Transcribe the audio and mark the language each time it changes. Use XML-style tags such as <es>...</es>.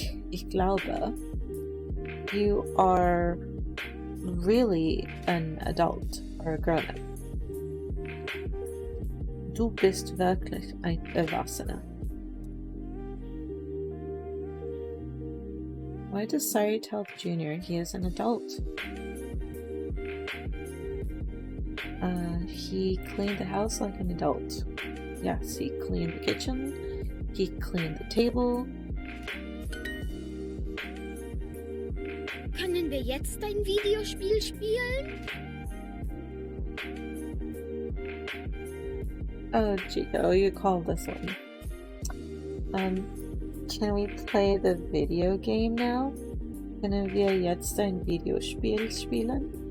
<de>Ich glaube,</de> <en>you are really an adult or a grown-up.</en> <de>Du bist wirklich ein Erwachsener.</de> <en>Why does Sari tell the junior he is an adult? He cleaned the house like an adult. Yes, he cleaned the kitchen. He cleaned the table.</en> <de>Können wir jetzt ein Videospiel spielen?</de> <en>Oh, Chico, you called this one. Can we play the video game now?</en> <de>Können wir jetzt ein Videospiel spielen?</de>